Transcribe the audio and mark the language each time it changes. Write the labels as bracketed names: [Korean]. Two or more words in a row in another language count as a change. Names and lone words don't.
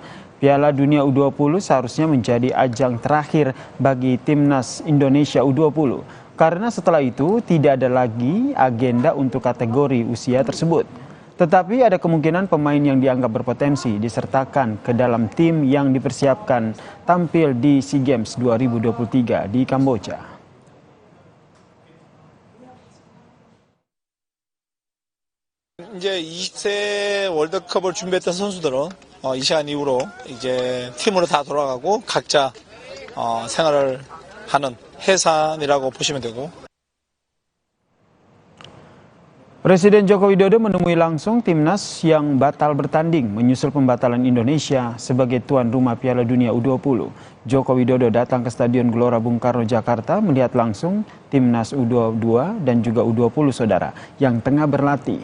[Indonesian] Piala Dunia U20 seharusnya menjadi ajang terakhir bagi timnas Indonesia U20. Karena setelah itu tidak ada lagi agenda untuk kategori usia tersebut. Tetapi ada kemungkinan pemain yang dianggap berpotensi disertakan ke dalam tim yang dipersiapkan tampil di SEA Games 2023 di Kamboja. [Korean] 이제 20세 월드컵을 준비했던 선수들은 이 시간 이후로 이제 팀으로 다 돌아가고 각자 생활을 하는 해산이라고 보시면 되고. [Indonesian] Presiden Joko Widodo menemui langsung timnas yang batal bertanding menyusul pembatalan Indonesia sebagai tuan rumah Piala Dunia U20. Joko Widodo datang ke Stadion Gelora Bung Karno, Jakarta melihat langsung timnas U22 dan juga U20 saudara yang tengah berlatih.